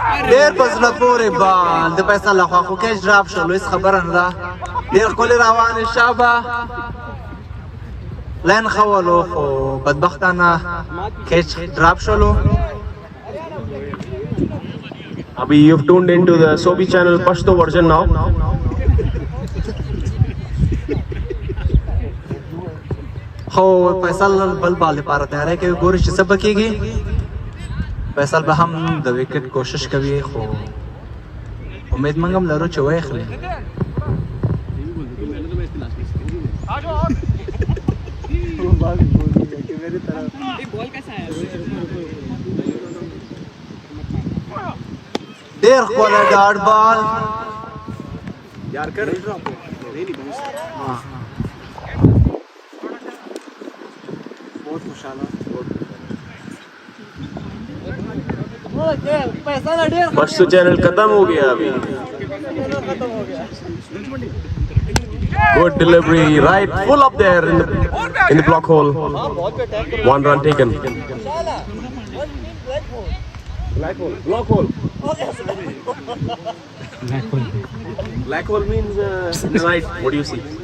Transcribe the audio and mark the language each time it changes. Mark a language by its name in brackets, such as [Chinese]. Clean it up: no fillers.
[Pashto] ډېر په زړه پورې بال د فیصل لخوا خو کیچ ډراپ شو لویس خبره نه ده ډېر ښکلې روانې شابه لاین ښه ولو خو بدبختانه کیچ ډراپ شولو [English] Abhi, you've tuned into the Sobi channel Pashto version now. [Pashto] خو فیصل بل بال لپاره تیاری کوي ګوري چې څه به کېږي فیصل به هم د وکټ کوشش کوي خو امید موږ هم لرو چې ویخلي ډېر ښکلی ډاټ بال [Hindi] Pashto channel खत्म हो गया अभी. [English] Good delivery, right, full up there in the block hole. 1 run taken. Block hole. Black hole means right. What do you see?